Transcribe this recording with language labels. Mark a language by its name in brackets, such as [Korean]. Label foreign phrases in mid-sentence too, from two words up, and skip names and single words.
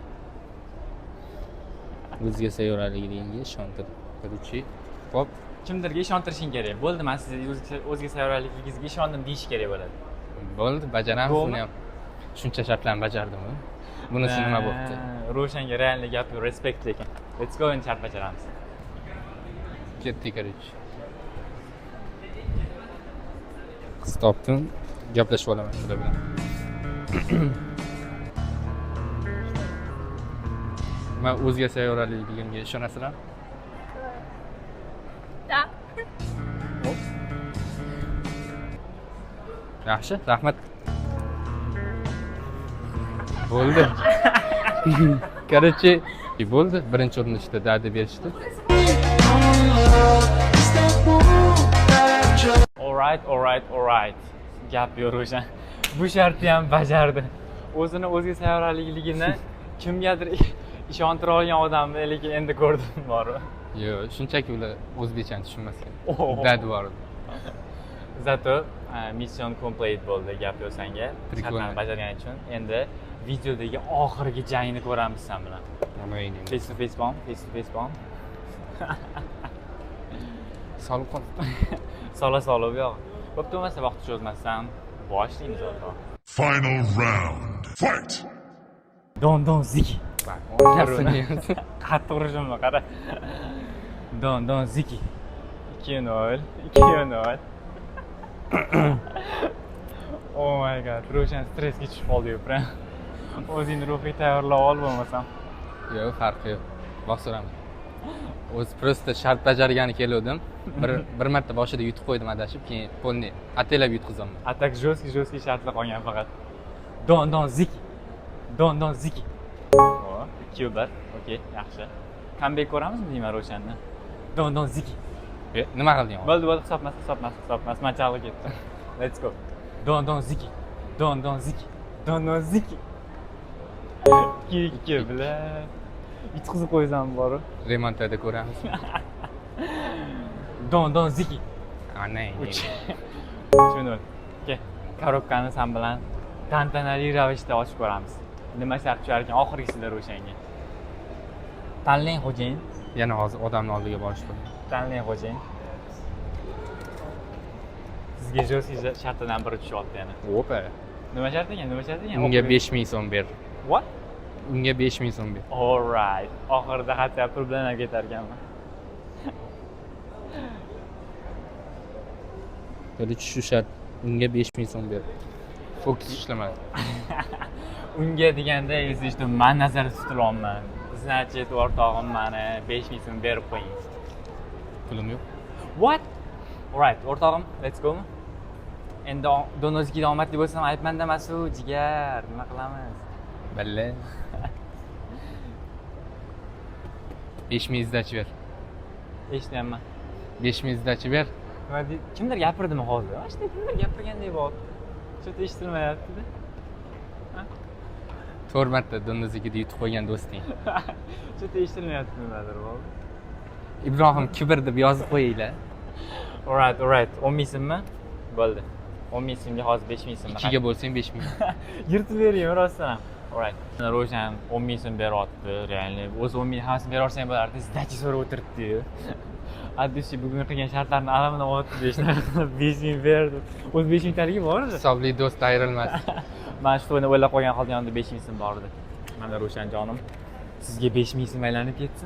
[Uzbek] O'ziga sayyoraligiga ishontir. Короче, hop. Kimdirga ishontirishing kerak. Bo'ldi, men sizni o'ziga sayyoraligingizga ishondim deyish kerak bo'ladi. Bo'ldi, bajaramiz buni ham. Shuncha shartlarni bajardimmi? Bunisi nima bo'pti? Ro'shanga realniy gap, respekt lekin. [English] Let's go, [Uzbek] endi shart bajaramiz. Ketdik, короче. Qiz topdim, gaplashib olaman ular bilan. Men o'ziga sayyoraligimga ishonasizlar? Da. Yaxshi, rahmat. Bo'ldi. Короче, bo'ldi. Birinchi urinishda da'da berishdi. [English] All right. [Uzbek] Gap yo'q Ro'shan. Bu shartni ham bajardi. O'zini o'ziga sayyoraligini kimgadir ishontira olgan odamni lekin endi ko'rdim bor. Yo'q, shunchaki ular o'zbekchani tushunmasgan. Oh. Da'da bor edi. Zato [English] mission complete [Uzbek] bo'ldi gap yo'q senga. Shartlarni bajargan uchun endi videodagi oxirgi jangni ko'ramiz sen bilan. [English] Face to face bomb. [Uzbek] Solib qol. Sola bu yoq. Ko'p bo'lmasa vaqt cho'zmasdan boshlaymiz o'rta. [English] Final round. Fight! [Uzbek] Don ziki. Narsani Qattiq urishimni qara. Don ziki. [English] 2-0. Oh my god, [Uzbek] Ro'shan stressga tushib qoldi-yu, prям. O'zingni ruhiy tayyorlab ol bo'lmasam. Yo'q, farqi yo'q. Bosiraman. O'zi просто shart bajargani kelgandim. Bir marta boshida yutib qo'ydim adashib, keyin polni ataylab yutqizaman. Atak жёсткий shartlar qolgan faqat. Don ziki. O, 2-1. Okey, yaxshi. Comeback ko'ramizmi deyman Ro'shanni? Don ziki. Nima qilding? Bo'ldi, hisobmas. Machalga ketdim. [English] Let's go. [Uzbek] Don ziki. Ikki bilan yutqizib qo'ysam bor. Remontada ko'ramiz. Don ziki. Ana. Tushundim. Okey. Korobkani sen bilan tantanali ravishda ochib ko'ramiz. Nima shart tushar ekan oxirgisida Ro'shanga. Tanlang xo'jayin. Yana hozir odamning oldiga borish kerak. Tanlang xo'jayin. Sizga жёсткий shartdan biri tushyapti yana. Opa. Nima shart ekan? Unga 5000 so'm ber. [English] What? [Uzbek] Unga 5000 so'm ber. [English] All right. [Uzbek] Oxirida hatto pul bilan ham ketar ekanman. Короче, shu shart. Unga 5000 so'm ber. Fokus ishlamadi. Unga deganda eshitdim, men nazarda tutilyapman. Значит, o'rtog'im meni 5000 so'm berib qo'ying. Pulim yo'q. [English] What? All right, o'rtog'im, let's go. [Uzbek] Endi donozga omadli bo'lsam aytmanda emas-ku, jigar, nima qilamiz? Balla. 5000 izdachi ber. Eshityapman. 5000 izdachi ber. Nima deydi? Kimdir gapirdimi hozir? Ashta kimdir gapirgandek bo'ldi. Shu eshitilmayapti-da. 4 marta donozligida yutib qo'ygan do'sting. Shu eshitilmayapti nimadir bo'ldi. Ibrohim kibr deb yozib qo'yinglar. [English] All right. [Uzbek] 10 so'mmi? Bo'ldi. 10 so'mga hozir 5000 so'm. 2 ga bo'lsang 5000. Yirtib bering, rostdan ham. [English] All right. [Uzbek] Ro'shan 10 so'm beryapti, realniy. O'zi 10 hammasi beraversang bo'lardi, sizdachi so'rab o'tiribdi-yu. Addishi bugun qilgan shartlarni alamini olibdi deyishlar. 5000 berdi. O'zi 5000 taligi bor edi. Hisobli do'st ayrilmas. Men shu to'yni o'ylab qo'ygan holda yonida 5000 so'm bor edi. Mana Ro'shan jonim, sizga 5000 so'm aylanib ketsin.